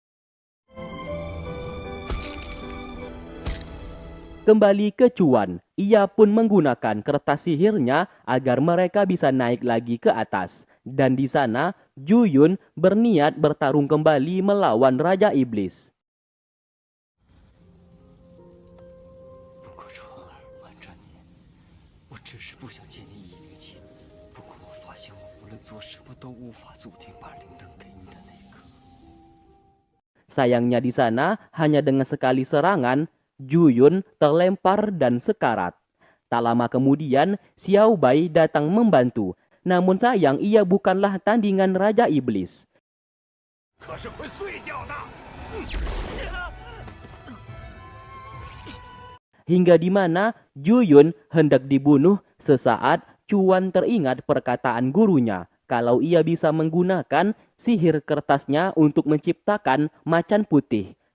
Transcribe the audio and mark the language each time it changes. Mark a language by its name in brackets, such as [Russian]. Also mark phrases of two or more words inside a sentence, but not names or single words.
[Indonesian] Kembali ke Chuan, ia pun menggunakan kertas sihirnya agar mereka bisa naik lagi ke atas. Dan di sana, Juyun berniat bertarung kembali melawan Raja Iblis. [Chinese] 不过川儿瞒着你，我只是不想借你以灵气。不过我发现我无论做什么都无法阻停把灵灯给你的那一刻。 [Indonesian] Sayangnya di sana, hanya dengan sekali serangan, Juyun terlempar dan sekarat. Tak lama kemudian, Xiao Bai datang membantu. Namun sayang ia bukanlah tandingan Raja Iblis. [Chinese] 可是会碎掉的。 [Indonesian] Hingga di mana Juyun hendak dibunuh sesaat Chuan teringat perkataan gurunya kalau ia bisa menggunakan sihir kertasnya untuk menciptakan macan putih.